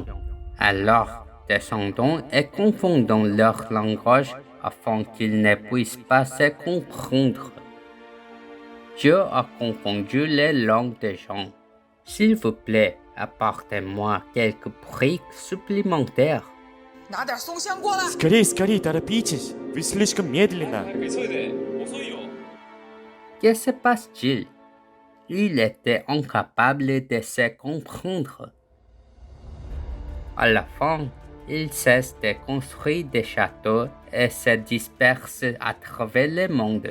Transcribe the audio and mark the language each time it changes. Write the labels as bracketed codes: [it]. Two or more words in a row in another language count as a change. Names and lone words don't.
[fr] Alors, descendons et confondons leur langage afin qu'ils ne puissent pas se comprendre. Dieu a confondu les langues des gens. S'il vous plaît, apportez-moi quelques briques supplémentaires. [zh] 拿点松香过来。 [ru] Скорее, торопитесь. Вы слишком медленно. [fr] Que se passe-t-il? Il était incapable de se comprendre. À la fin, il cesse de construire des châteaux et se disperse à travers le monde.